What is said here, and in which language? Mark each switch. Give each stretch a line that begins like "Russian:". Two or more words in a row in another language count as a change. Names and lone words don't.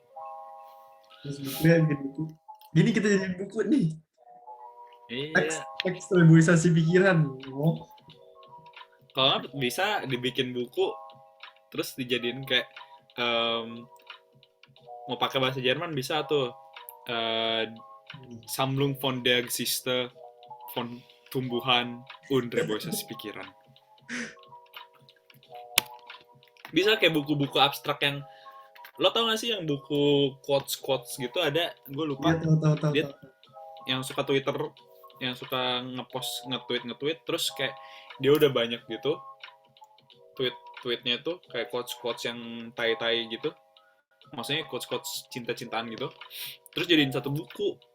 Indonesian: Terus bukunya bikin buku. Gini kita jadi buku nih. Iya. Teks elaborisasi pikiran. Oh. Kalau nggak bisa dibikin buku, terus dijadiin kayak mau pakai bahasa Jerman bisa tuh.
German: Sammlung von der Geschichte von tumbuhan und
Indonesian: elaborisasi pikiran. Bisa kayak buku-buku abstrak yang lo tau gak sih yang buku quotes gitu ada, gue lupa. Iya, tahu. Dia yang suka Twitter, yang suka ngepost nge-tweet terus kayak dia udah banyak gitu tweetnya tuh kayak quotes yang tai gitu, maksudnya quotes cinta-cintaan gitu, terus jadiin satu buku.